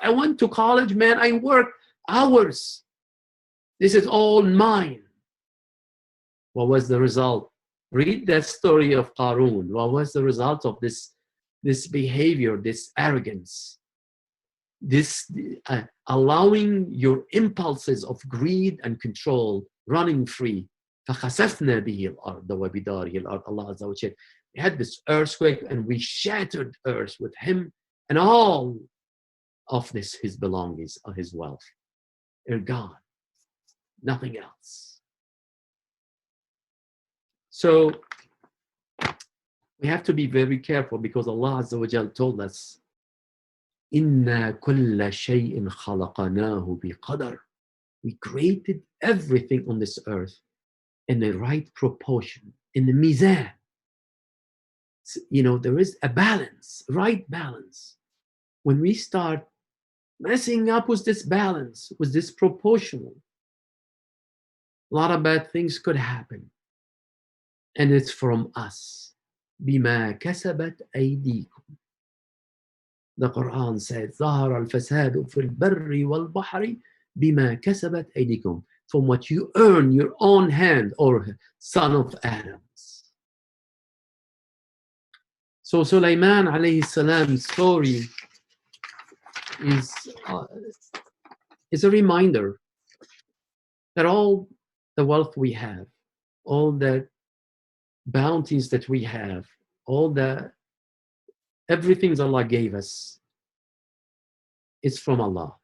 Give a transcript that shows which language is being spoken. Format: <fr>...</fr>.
<en>I went to college, man. I worked hours. This is all mine. What was the result? Read that story of Qarun. What was the result of this behavior, this arrogance, this allowing your impulses of greed and control running free?</en> <ar>فخسفنا به الأرض وبداره الأرض.</ar> <en>Allah Azza wa Jal. We had this earthquake and we shattered earth with him and all of this, his belongings, his wealth. They're gone. Nothing else. So we have to be very careful because Allah Azza wa Jal told us,</en> <ar>إِنَّا كُلَّ شَيْءٍ خَلَقَنَاهُ بِقَدَرٍ.</ar> <en>We created everything on this earth in the right proportion, in the mizan. You know, there is a balance, right balance. When we start messing up with this balance, with this proportional, a lot of bad things could happen. And it's from us.</en> <ar>بِمَا كَسَبَتْ أَيْدِيكُمْ.</ar> <en>The Quran says,</en> <ar>ظَهَرَ الْفَسَادُ فِي الْبَرِّ وَالْبَحْرِ بِمَا كَسَبَتْ أَيْدِيكُمْ.</ar> <en>From what you earn your own hand, or son of Adam's. So Sulaiman alayhi salam's story is a reminder that all the wealth we have, all the bounties that we have, all the everything that Allah gave us is from Allah.</en>